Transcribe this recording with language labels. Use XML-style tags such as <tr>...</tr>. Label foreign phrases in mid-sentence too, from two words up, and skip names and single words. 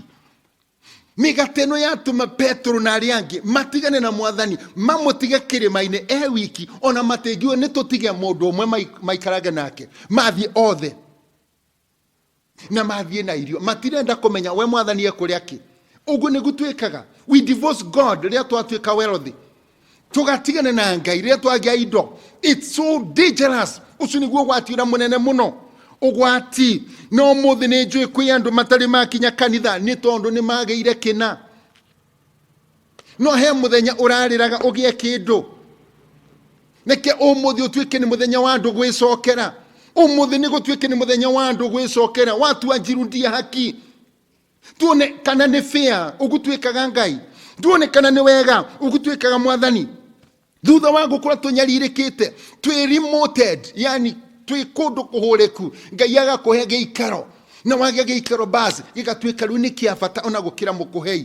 <ki>Mĩgate ĩno yatũma Petro na arĩa angĩ matigane na mwathani, mamũtige kĩrĩma-inĩ wiki, ona matĩngiuga nĩ tũtige mũndũ ũmwe maikarage nake. Mathiĩ othe na mathiĩ na irio, matirenda kũmenya we mwathani ekũrĩa kĩ. Ũguo nĩguo twĩkaga.</ki> <en>We divorce God</en> <ki>rĩrĩa twatuĩka wealthy, tugatigane na Ngai rĩrĩa twagĩa indo.</ki> <en>It's so dangerous.</en> <ki>Ũcio nĩguo ũgwati ũrĩa mũnene mũno. Ũgwati no mũthĩ nĩ njũĩ kwĩ andũ matarĩ makinya kanitha nĩ tondũ nĩ magĩire kĩna. No he mũthenya ũrarĩraga ũgĩe kĩndũ, nĩke ũmũthĩ ũtuĩke nĩ mũthenya wa andũ gwĩcokera. Ũmũthĩ nĩ gũtuĩke nĩ mũthenya wa andũ gwĩcokera.</ki> <sw>Watu wanjirudia haki,</sw> <ki>tuone kana nĩ fair ũgũtuĩkaga Ngai, tuone kana nĩ wega ũgũtuĩkaga mwathani. Thutha wa gũkũra tũnyarirĩkĩte, twĩ remoted, yani twĩ kũndũ kũhũrĩku, Ngai agakũhe gĩikaro, na wagĩa gĩikaro basi gĩgatuĩka rĩu nĩ kĩa bata ona gũkĩra mũkũhei.</ki>